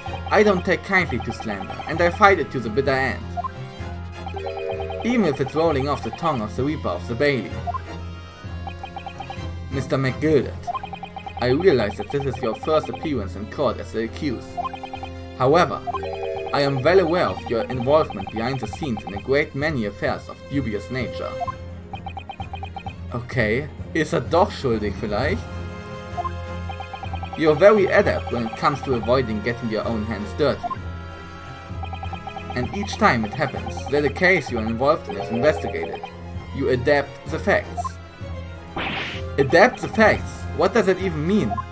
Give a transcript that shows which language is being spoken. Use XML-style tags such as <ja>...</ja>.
<en>I don't take kindly to slander, and I fight it to the bitter end. Even if it's rolling off the tongue of the Reaper of the Bailey. Mr. McGilded, I realize that this is your first appearance in court as the accused. However, I am well aware of your involvement behind the scenes in a great many affairs of dubious nature.</en> <de>Okay, ist er doch schuldig vielleicht?</de> <en>You're very adept when it comes to avoiding getting your own hands dirty. And each time it happens that a case you're involved in is investigated, you adapt the facts. Adapt the facts? What does that even mean?</en>